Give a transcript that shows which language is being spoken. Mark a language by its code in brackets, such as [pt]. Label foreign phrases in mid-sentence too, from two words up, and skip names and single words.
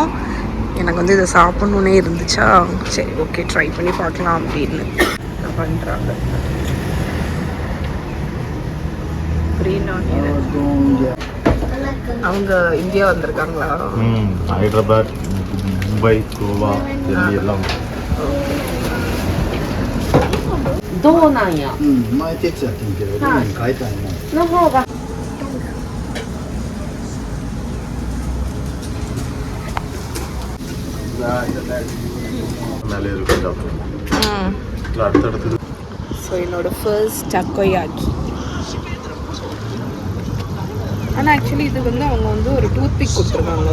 [ta] எனக்கு வந்து இதை சாப்பிட்ணுன்னே இருந்துச்சா, சரி ஓகே ட்ரை பண்ணி பார்க்கலாம் அப்படின்னு பண்ணுறாங்க. [en] Green onion. [ta] அவங்க இந்தியா வந்திருக்காங்களா? ஹைதராபாத், மும்பை, கோவா, டெல்லி எல்லாம். [ja] どうなんや。前手伝ってんけど、どこに変えたんやな。の方が。 [ta] மேலே இருக்கு அடுத்தடுத்து ஸோ என்னோட ஃபர்ஸ்ட் டக்கோயாக்கி. ஆனால் ஆக்சுவலி இது வந்து அவங்க வந்து ஒரு [en] tooth pick [ta] கொடுத்துருக்காங்க.